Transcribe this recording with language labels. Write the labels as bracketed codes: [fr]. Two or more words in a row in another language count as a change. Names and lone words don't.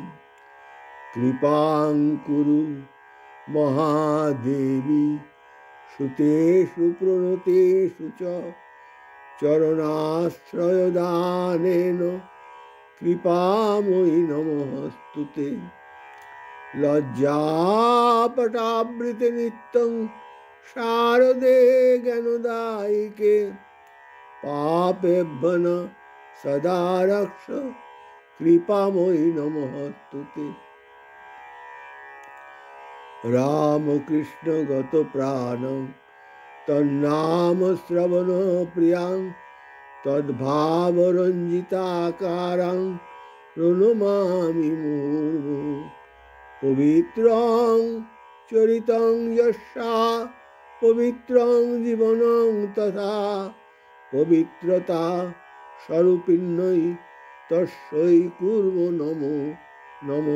[sa] কৃপাং কুরু মহাদেবী সুতেষু প্রণতেষু চ চরণাশ্রয় দানেন কৃপাময়ী নমস্তুতে। লজ্জাপটাবৃতে নিত্যং শারদে জ্ঞানদায়িকে পাপেভ্যো ন সদা রক্ষ কৃপাময়ী নমস্তুতে। রামকৃষ্ণ গত প্রাণং তন্নাম শ্রবণ প্রিয়াং তদ্ভাব রঞ্জিতাকারাং প্রণমামি মুহুর্মুহু। পবিত্রং চরিতং যস্যা পবিত্রং জীবনং তথা পবিত্রতা স্বরূপিণ্যৈ তস্যৈ কুর্মো নমো নমঃ।